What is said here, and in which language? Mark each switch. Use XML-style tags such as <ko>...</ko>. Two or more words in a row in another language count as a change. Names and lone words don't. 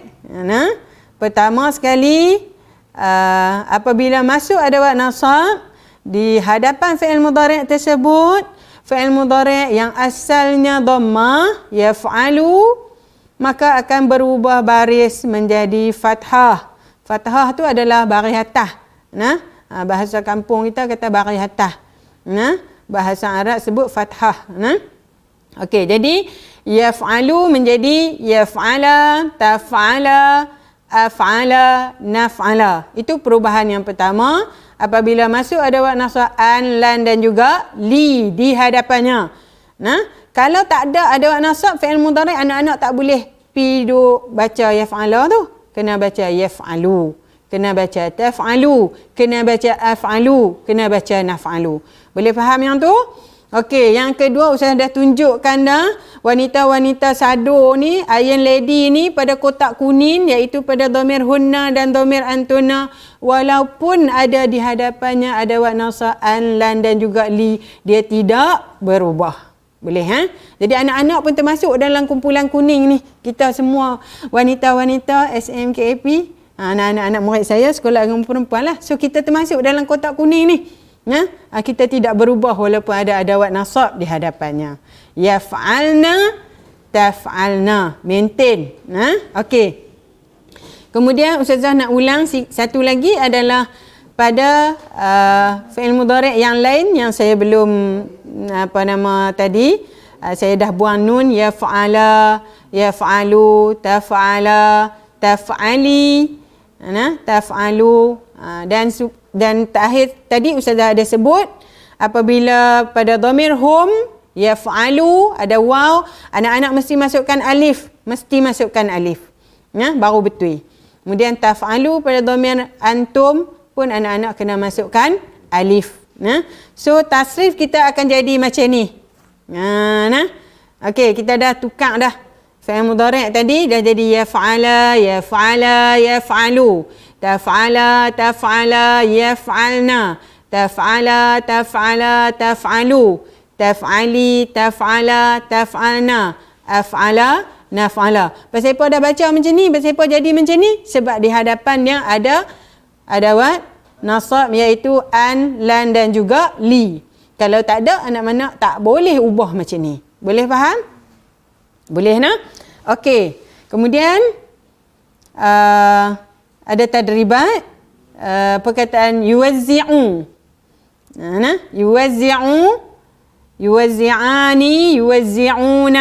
<ms>Pertama sekali, apabila masuk adawat nasab di hadapan fi'il mudhari' tersebut, fi'il mudhari' yang asalnya dhammah, yaf'alu, maka akan berubah baris menjadi fathah. Fathah tu adalah baris atas. Bahasa kampung kita kata baris atas. Bahasa Arab sebut fathah. Okey, jadi yaf'alu menjadi</ms> <ar>يَفْعَلَ، تَفْعَلَ، أَفْعَلَ، نَفْعَلَ.</ar> <ms>Itu perubahan yang pertama. Apabila masuk adawat nasab an, lan dan juga li di hadapannya. Kalau tak ada adawat nasab fi'il mudhari', anak-anak tak boleh pi duk baca yaf'ala tu. Kena baca yaf'alu, kena baca taf'alu, kena baca af'alu, kena baca naf'alu. Boleh faham yang tu? Okey, yang kedua Ustaz dah tunjukkan dah wanita-wanita sado ni,</ms> <en>iron lady</en> <ms>ni pada kotak kuning iaitu pada</ms> <ar>ضمير هنّ</ar> <ms>dan</ms> <ar>ضمير أنتنّ,</ar> <ms>walaupun ada di hadapannya adawat nasab an, lan dan juga li, dia tidak berubah. Boleh Jadi anak-anak pun termasuk dalam kumpulan kuning ni. Kita semua wanita-wanita SMKAP, anak-anak murid saya sekolah agama perempuan lah. So kita termasuk dalam kotak kuning ni. Kita tidak berubah walaupun ada adawat nasab di hadapannya.</ms> <ar>يَفْعَلْنَ، تَفْعَلْنَ. Maintain.</ar> <ms>Okey. Kemudian Ustazah nak ulang satu lagi adalah pada fi'il mudhari' yang lain yang saya belum tadi. Saya dah buang nun.</ms> <ar>يَفْعَلَ، يَفْعَلُوا، تَفْعَلَ، تَفْعَلِي، تَفْعَلُوا,</ar> <ms>dan terakhir tadi Ustazah ada sebut apabila pada</ms> <ar>ضمير هم، يَفْعَلُونَ,</ar> <ms>ada waw, anak-anak mesti masukkan alif. Mesti masukkan alif. Baru betul. Kemudian taf'alu pada dhamir antum pun anak-anak kena masukkan alif. So tasrif kita akan jadi macam ni. Okey, kita dah tukar dah. Fi'il mudhari' tadi dah jadi</ms> <ar>يَفْعَلَ، يَفْعَلَا, يَفْعَلُوا. تَفْعَلَ، تَفْعَلَا، يَفْعَلْنَ. تَفْعَلَ، تَفْعَلَا، تَفْعَلُوا. تَفْعَلِي، تَفْعَلَا، تَفْعَلْنَ. أَفْعَلَ، نَفْعَلَ.</ar> <ms>Pasal apa dah baca macam ni? Pasal apa jadi macam ni? Sebab di hadapan yang ada adawat nasab iaitu an, lan dan juga li. Kalau tak ada, anak-anak tak boleh ubah macam ni. Boleh faham? Boleh nak? Okey. Kemudian ada tadribat perkataan yuwazzi'u.</ms> <ar>يُوَزِّعُ، يُوَزِّعَانِ، يُوَزِّعُونَ.</ar>